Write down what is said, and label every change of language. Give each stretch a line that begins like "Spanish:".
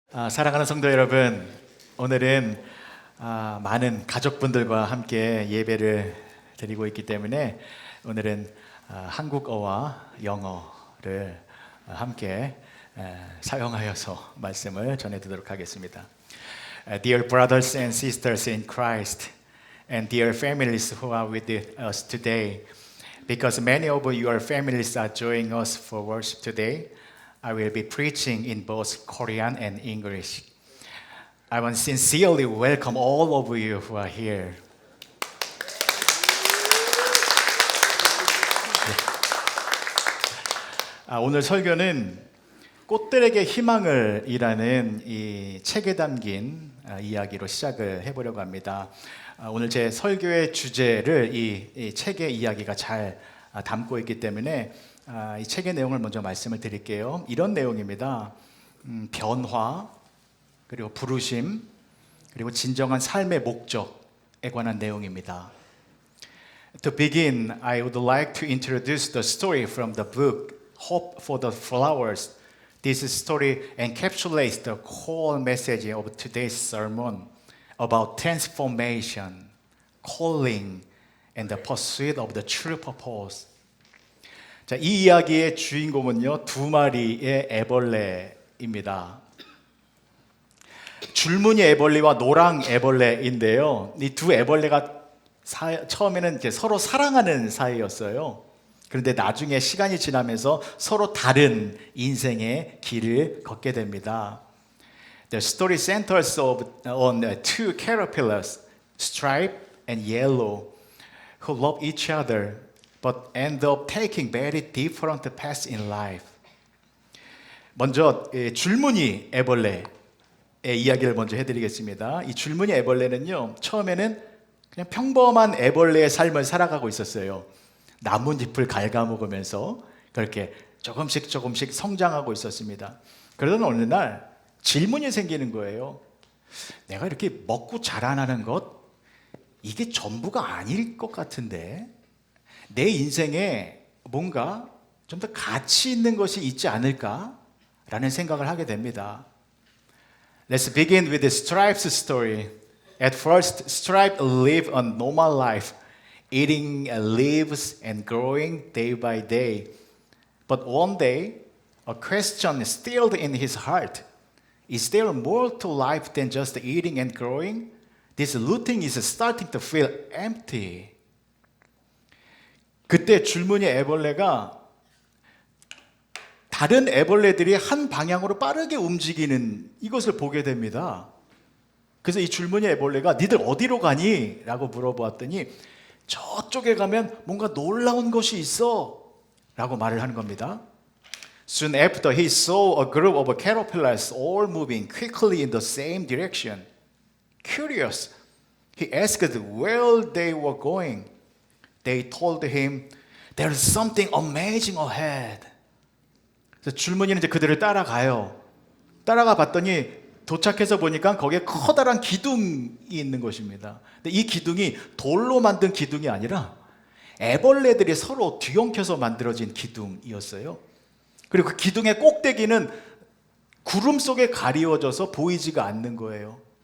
Korean: 사랑하는 성도 여러분, 오늘은 많은 가족분들과 함께 예배를 드리고 있기 때문에 오늘은 한국어와 영어를 함께 사용하여서 말씀을 전해드리도록 하겠습니다.
English: Dear brothers and sisters in Christ, and dear families who are with us today, because many of your families are joining us for worship today, I will be preaching in both Korean and English. I want to sincerely welcome all of you who are here.
Korean: 오늘 설교는 꽃들에게 희망을 이라는 이 책에 담긴 이야기로 시작을 해보려고 합니다. 오늘 제 설교의 주제를 이 책의 이야기가 잘 담고 있기 때문에 이 책의 내용을 먼저 말씀을 드릴게요. 이런 내용입니다. 변화, 그리고 부르심, 그리고 진정한 삶의 목적에 관한 내용입니다.
English: To begin, I would like to introduce the story from the book Hope for the Flowers. This story encapsulates the core message of today's sermon about transformation, calling, and the pursuit of the true purpose.
Korean: 자, 이 이야기의 주인공은요, 두 마리의 애벌레입니다. 줄무늬 애벌레와 노랑 애벌레인데요. 이 두 애벌레가 처음에는 이제 서로 사랑하는 사이였어요. 그런데 나중에 시간이 지나면서 서로 다른 인생의 길을 걷게 됩니다.
English: The story centers on two caterpillars, Stripe and Yellow, who love each other but end up taking very different paths in life.
Korean: 먼저 줄무늬 애벌레의 이야기를 먼저 해드리겠습니다. 이 줄무늬 애벌레는요, 처음에는 그냥 평범한 애벌레의 삶을 살아가고 있었어요. 나뭇잎을 갉아먹으면서 그렇게 조금씩 성장하고 있었습니다. 그러던 어느 날 질문이 생기는 거예요. 내가 이렇게 먹고 자라나는 것, 이게 전부가 아닐 것 같은데 내 인생에 뭔가 좀 더 가치 있는 것이 있지 않을까라는 생각을 하게 됩니다.
English: Let's begin with the Stripe's story. At first, Stripe lived a normal life, eating leaves and growing day by day. But one day, a question stirred in his heart. Is there more to life than just eating and growing? This routine is starting to feel empty.
Korean: 그때 줄무늬 애벌레가 다른 애벌레들이 한 방향으로 빠르게 움직이는 이것을 보게 됩니다. 그래서 이 줄무늬 애벌레가 니들 어디로 가니? 라고 물어보았더니 저쪽에 가면 뭔가 놀라운 것이 있어 라고 말을 하는 겁니다.
English: Soon after he saw a group of caterpillars all moving quickly in the same direction. Curious, he asked where they were going. They told him, there's something amazing ahead.
Korean: 그래서 줄무늬는 이제 그들을 따라가요. 따라가 봤더니 도착해서 보니까 거기에 커다란 기둥이 있는 것입니다. 근데 이 기둥이 돌로 만든 기둥이 아니라 애벌레들이 서로 뒤엉켜서 만들어진 기둥이었어요. 그리고 그 기둥의 꼭대기는 구름 속에 가리워져서 보이지가 않는 거예요.